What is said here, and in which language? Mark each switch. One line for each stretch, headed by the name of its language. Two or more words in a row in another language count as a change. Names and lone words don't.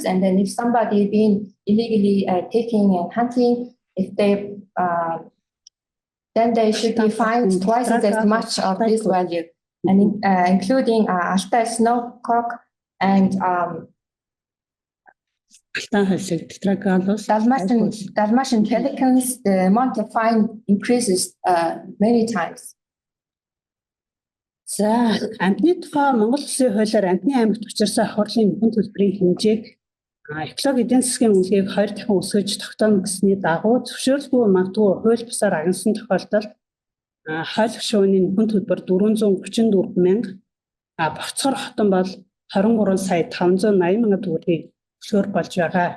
English: And then if somebody been illegally taking and hunting, if they then they should be fined twice as much of this value, and including Altai snowcock and Dalmatian pelicans. The amount of fine increases many times.
Mongolian: За амьтны тухай Монгол улсын хуулиар амьтны аймагт учирсан хурлын хүн төлбөрийн хэмжээг экологи эдийн засгийн үнэлгээг 20 дахин өсгөж тогтооно гэсний дагуу зөвшөөрөлгүй магадгүй хууль бусаар агнасан тохиолдолд хойлох шууны хүн төлбөр 434 мянга, бовцор хотон бол 23 сая 580 мянган төгрөгийг зөвшөөр болж байгаа.